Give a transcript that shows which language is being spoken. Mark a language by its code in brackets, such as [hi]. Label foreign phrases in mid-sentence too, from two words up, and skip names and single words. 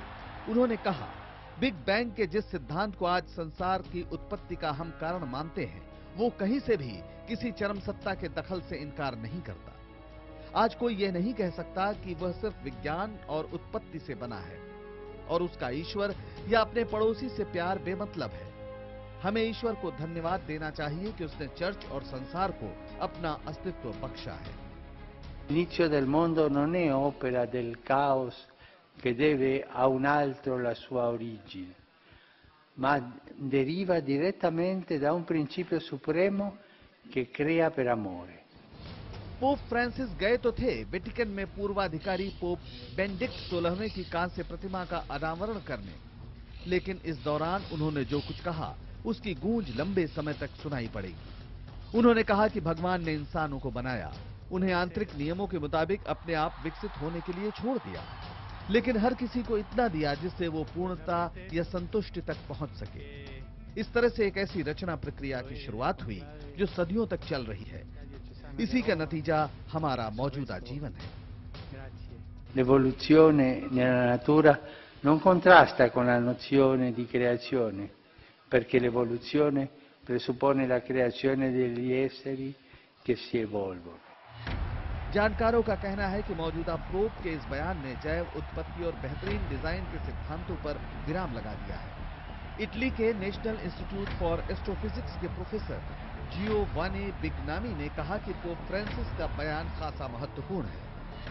[hi] उन्होंने कहा, बिग बैंग के जिस सिद्धांत को आज संसार की उत्पत्ति का हम कारण मानते हैं, वो कहीं से भी किसी चरम सत्ता के दखल से इनकार नहीं करता। आज कोई यह नहीं कह सकता कि वह सिर्फ विज्ञान और उत्पत्ति से बना है और उसका ईश्वर या अपने पड़ोसी से प्यार बेमतलब है। हमें ईश्वर को धन्यवाद देना चाहिए कि उसने चर्च और संसार को अपना अस्तित्व बख्शा है। [it] L'inizio del mondo non è opera del caos che deve a un altro la sua origine, ma deriva direttamente da un principio supremo che crea per amore. [hi] पोप फ्रांसिस गए तो थे वेटिकन में पूर्वाधिकारी पोप बेनेडिक्ट 16वें की कांस्य प्रतिमा का अनावरण करने, लेकिन इस दौरान उन्होंने जो कुछ कहा उसकी गूंज लंबे समय तक सुनाई पड़ेगी। उन्होंने कहा कि भगवान ने इंसानों को बनाया, उन्हें आंतरिक नियमों के मुताबिक अपने आप विकसित होने के लिए छोड़ दिया, लेकिन हर किसी को इतना दिया जिससे वो पूर्णता या संतुष्टि तक पहुंच सके। इस तरह से एक ऐसी रचना प्रक्रिया की शुरुआत हुई जो सदियों तक चल रही है। इसी का नतीजा हमारा मौजूदा जीवन है। [it] L'evoluzione nella natura non contrasta con la nozione di creazione, perché l'evoluzione presuppone la creazione degli esseri che si evolvono. [hi] जानकारों का कहना है कि मौजूदा पोप के इस बयान ने जैव उत्पत्ति और बेहतरीन डिजाइन के सिद्धांतों पर विराम लगा दिया है। इटली के नेशनल इंस्टीट्यूट फॉर एस्ट्रोफिजिक्स के प्रोफेसर जियोवानी बिग्नामी ने कहा कि पोप फ्रांसिस का बयान खासा महत्वपूर्ण है।